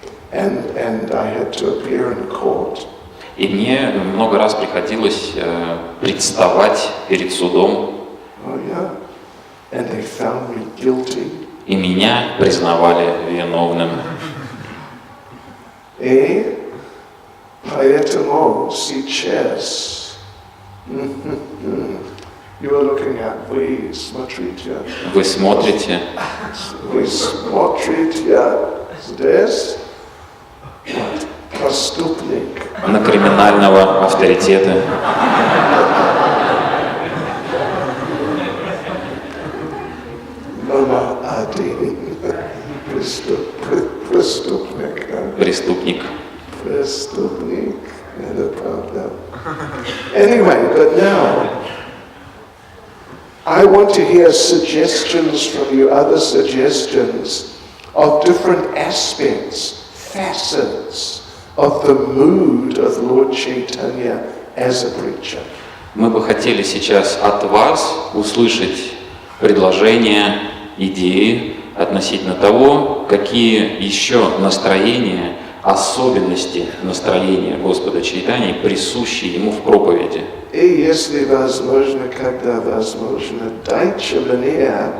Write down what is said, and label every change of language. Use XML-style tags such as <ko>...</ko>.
<en>And I had to appear in court.</en> <ru>И мне много раз приходилось представать перед судом,</ru> <en>Oh yeah. And they found me guilty.</en> <ru>и меня признавали виновным. И поэтому сейчас</ru> <en>you are looking at,</en> <ru>вы смотрите. Вы смотрите, Вы смотрите здесь преступник. на криминального авторитета. Номер один. Преступник. Преступник. Преступник. Это правда.</ru> <en>Anyway, but now I want to hear suggestions from you, other suggestions of different aspects, facets of the mood of Lord Chaitanya as a preacher.</en> <ru>Мы бы хотели сейчас от вас услышать предложения, идеи относительно того, какие еще настроения, особенности настроения Господа Чайтаньи присущи Ему в проповеди. И если возможно, когда возможно, дайте мне</ru>